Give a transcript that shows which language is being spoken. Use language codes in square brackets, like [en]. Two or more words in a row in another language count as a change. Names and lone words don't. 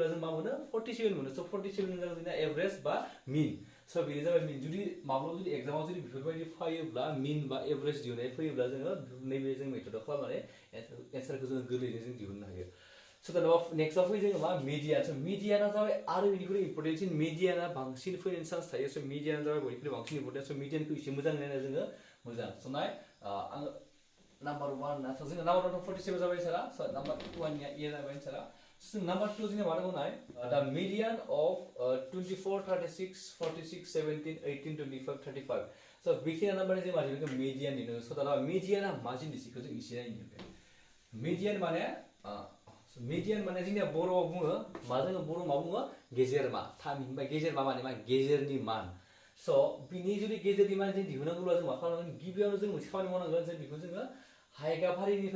[brx] जों मा मोनो 47 मोनो स' 47 जागोन जोंना एभारेज बा मिन स' बेनो जाबाय मिन जुदि माब्लाबा जुदि एग्जामाव जुदि बेफोरबायदि फैयोब्ला मिन बा एभारेज दिहुननाय फैयोब्ला जोङो नैबे जों मेथडआव खालामनानै एन्सारखौ जोङो गोरलैयैनो जों दिहुननो हायो स' दाना नेक्स्टआव फैयो जोङो मा मिडियान स' मिडियाना जाबाय आरो बेनिख्रुइ इम्परटेन्टसिन मिडियाना बांसिन फैनायनि चान्स थायो स' मिडियाना जाबाय बयनिख्रुइ बांसिन इम्परटेन्ट स' मिडियानखौ एसे मोजां नायना जोङो मोजां स' नाय आङो नाम्बार 1 ना स' जोङो नाम्बार 1 47 जाबाय सारा स' नाम्बार 1 निया ए जाबाय सारा [en] So number 2 [brx] जोंनिया मा दङ नाय [en] the median of 24 36 46 17 18 25 35 so [brx] बेखिनि नाम्बार जों माने बेखौ median दिनो so दाना median आ मा जिनिसखौ जों इसे नायनो median माने median माने जोंनिया बर'आव बुङो मा जोङो बर' मा बुङो गेजेरमा थामहिनबा गेजेरमा माने मा गेजेरनि मान so बिनि जुदि गेजेरनि मान जों दिहुननांगौब्ला जों मा खालामनांगोन गिबियावनो जों मोनसे खामानि मावनांगोन जों बेखौ जोङो हायगाफारिनिफ्राय